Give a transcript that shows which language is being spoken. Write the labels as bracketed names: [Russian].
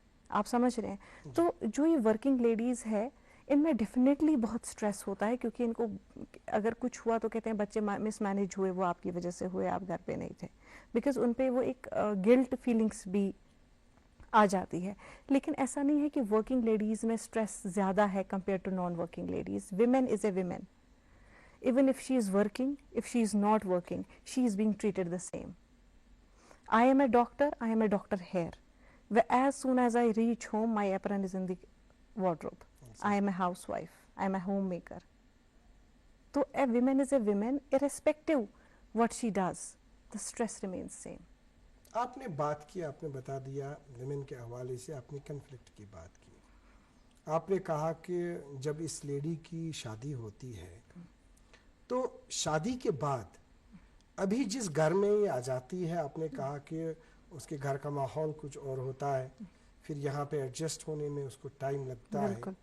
[Urdu] آپ سمجھ رہے ہیں. تو جو یہ ورکنگ لیڈیز ہے ان میں ڈیفینیٹلی بہت سٹریس ہوتا ہے, کیونکہ ان کو اگر کچھ ہوا تو کہتے ہیں بچے مس مینیج ہوئے, وہ آپ کی وجہ سے ہوئے, آپ گھر پہ نہیں تھے, بیکاز ان پہ وہ ایک گلٹ فیلنگس بھی آ جاتی ہے. لیکن ایسا نہیں ہے کہ ورکنگ لیڈیز میں سٹریس زیادہ ہے compare to non working ladies. [English] Women is a women, even if she is working, if she is not working, she is being treated the same. I am a doctor here. As soon as I reach home, my apron is in the wardrobe. I am a housewife, I am a homemaker. So a woman is a woman irrespective what she does, the stress remains same. [Urdu] آپ نے بات کی, آپ نے بتا دیا women کے حوالے سے, آپ نے کنفلکٹ کی بات کی, آپ نے کہا کہ جب اس لیڈی کی شادی ہوتی ہے تو شادی کے بعد ابھی جس گھر میں یہ آ جاتی ہے, آپ نے کہا کہ اس کے گھر کا ماحول کچھ اور ہوتا ہے, پھر یہاں پہ ایڈجسٹ ہونے میں اس کو ٹائم لگتا ہے.